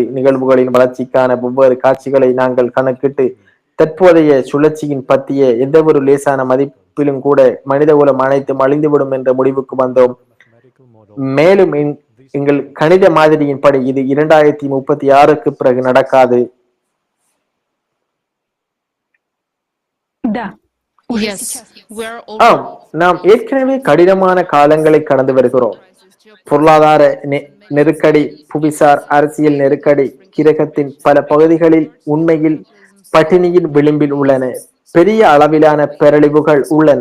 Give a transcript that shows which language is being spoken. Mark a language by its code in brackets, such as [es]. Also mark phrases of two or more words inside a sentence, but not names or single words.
[ta] நிகழ்வுகளின் வளர்ச்சிக்கான வெவ்வேறு காட்சிகளை நாங்கள் கணக்கிட்டு தற்போதைய சுழற்சியின் பற்றிய எந்தவொரு லேசான மதிப்பிலும் கூட மனிதகுலம் அனைத்தும் அழிந்துவிடும் என்ற முடிவுக்கு வந்தோம். மேலும் எங்கள் கணித மாதிரியின்படி இது 2036க்கு பிறகு நடக்காது. [ru] Да, уже [en] Yes, [ru] сейчас. [en] we're [ta] ஆம், நாம் ஏற்கனவே கடினமான காலங்களை கடந்து வருகிறோம். பொருளாதார நெருக்கடி, புவிசார் அரசியல் நெருக்கடி கிரகத்தின் பல பகுதிகளில் உண்மையில் பட்டினியின் விளிம்பில் உள்ளன. பெரிய அளவிலான பேரழிவுகள் உள்ளன.